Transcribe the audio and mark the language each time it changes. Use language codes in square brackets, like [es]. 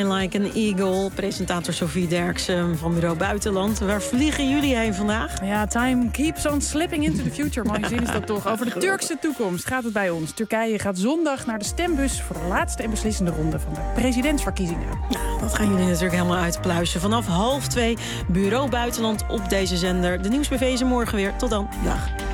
[nl] Een eagle, presentator Sophie Derksen van Bureau Buitenland. Waar vliegen jullie heen vandaag? [en] Ja, time keeps on slipping into the future. [nl] Mooie zin is dat toch. Over de Turkse toekomst gaat het bij ons. Turkije gaat zondag naar de stembus voor de laatste en beslissende ronde van de presidentsverkiezingen. Dat gaan jullie natuurlijk helemaal uitpluizen. Vanaf 1:30 Bureau Buitenland op deze zender. De Nieuwsbv is morgen weer. Tot dan. Dag.